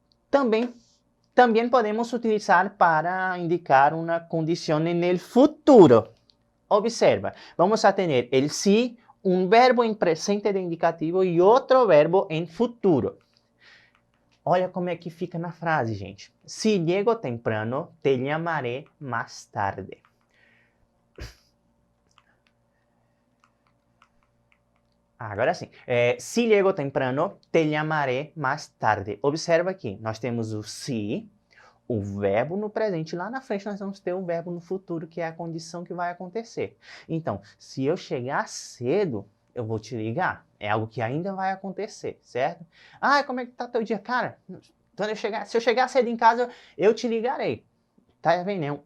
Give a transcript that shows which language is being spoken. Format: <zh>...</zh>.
<pt>Também podemos utilizar para indicar uma condição no futuro. Observa, vamos a ter el si, um verbo em presente de indicativo e outro verbo em futuro. Olha como é que fica na frase, gente.</pt> <es>Si llego temprano, te llamaré más tarde.</es> <pt>Agora sim.</pt> <es>Si llego temprano, te llamaré más tarde.</es> <pt>Observa aqui, nós temos o si, o verbo no presente. Lá na frente nós vamos ter o verbo no futuro, que é a condição que vai acontecer. Então, se eu chegar cedo, eu vou te ligar. É algo que ainda vai acontecer, certo? Ah, como é que tá teu dia? Cara, se eu chegar cedo em casa, eu te ligarei. Tá vendo?</pt>